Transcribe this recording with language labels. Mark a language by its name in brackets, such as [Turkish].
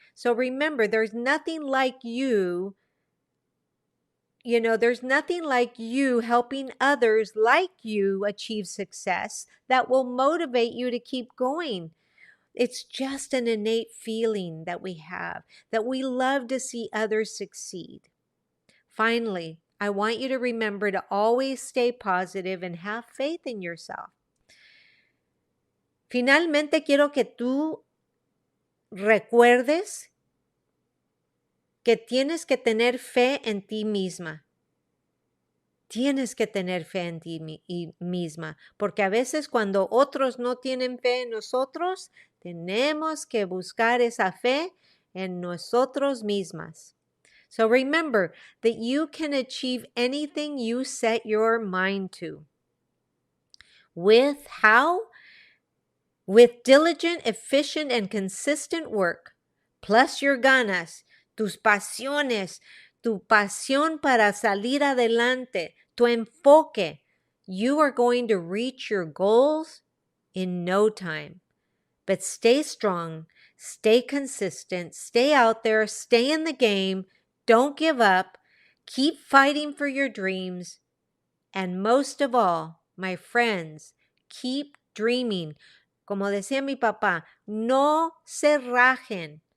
[English] So remember, there's nothing like you. There's nothing like you helping others like you achieve success that will motivate you to keep going. It's just an innate feeling that we have, that we love to see others succeed. Finally, I want you to remember to always stay positive and have faith in yourself. [Spanish] Finalmente, quiero que tú recuerdes que tienes que tener fe en ti misma. Tienes que tener fe en ti misma, porque a veces cuando otros no tienen fe en nosotros, tenemos que buscar esa fe en nosotros mismas. [English] So remember that you can achieve anything you set your mind to. With how? With diligent, efficient, and consistent work, plus your ganas, [Spanish] tus pasiones, tu pasión para salir adelante, tu enfoque, [English] you are going to reach your goals in no time. But stay strong, stay consistent, stay out there, stay in the game, don't give up, keep fighting for your dreams, and most of all, my friends, keep dreaming. [Spanish] Como decía mi papá, no se rajen.